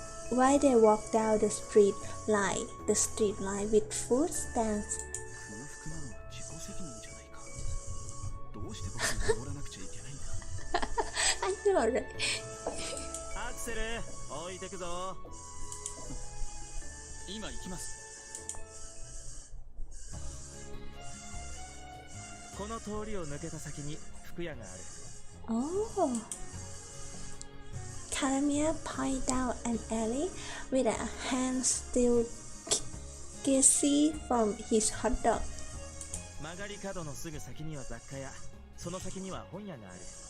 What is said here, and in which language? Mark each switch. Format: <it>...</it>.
<en>While they walked down the street line with food stands.</en> <ja>空腹なのは自己責任じゃないか。どうして僕に守らなくちゃいけないんだ。</ja> <en>I know, right?</en> <ja>アクセル、置いてくぞ。今行きます。この通りを抜けた先に服屋がある。</ja> <en>Oh. Caramia pointed down an alley with a hand still greasy from his hot dog.</en> <ja>曲がり角のすぐ先には雑貨屋、その先には本屋がある。</ja>